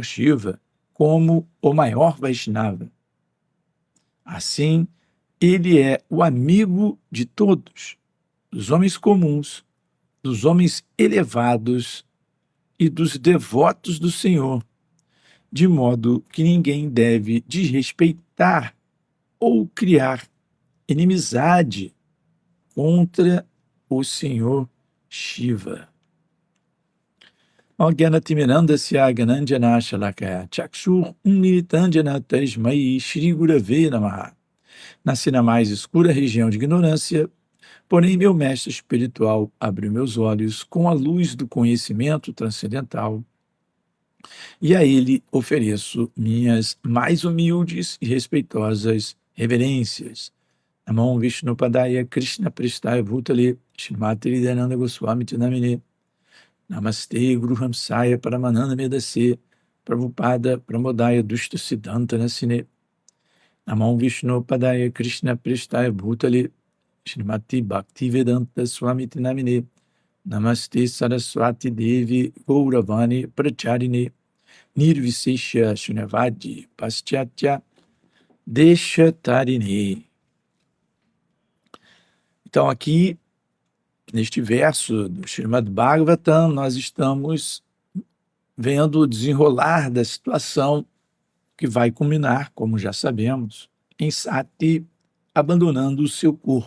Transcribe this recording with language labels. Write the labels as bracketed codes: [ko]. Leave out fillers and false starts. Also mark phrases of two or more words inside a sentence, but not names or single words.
[pt] Shiva como o maior Vaishnava. Assim, ele é o amigo de todos, dos homens comuns, dos homens elevados e dos devotos do Senhor, de modo que ninguém deve desrespeitar ou criar inimizade contra o Senhor Shiva. [sa] ज्ञानतिमिरान्धस्य गणाञ्जन शलाकय चक्षुर् उन्मीलितञ्जन तस्मै श्री गुरवे नमः. [pt] Nasci na mais escura região de ignorância, porém meu mestre espiritual abriu meus olhos com a luz do conhecimento transcendental, e a ele ofereço minhas mais humildes e respeitosas reverências. [sa] नमो विष्णुपादाय कृष्ण प्रेष्ठाय भूतले श्रीमति हृदयानन्द गोस्वामी तिनामिने नमस्ते गुरु हंसाय परमानन्द मेदसे प्रभुपाद प्रमोदाय दुष्ट सिद्धान्त नाशिने नमो विष्णुपादाय कृष्ण प्रेष्ठाय भूतले श्रीमति भक्तिवेदान्त स्वामी तिनामिने नमस्ते सरस्वती देवी गौरवाणी प्रचारिणे निर्विशेष शून्यवादि पाश्चात्य देशतारिणे. [pt] Então, aqui, neste verso do Srimad Bhagavatam, nós estamos vendo o desenrolar da situação que vai culminar, como já sabemos, em Sati abandonando o seu corpo.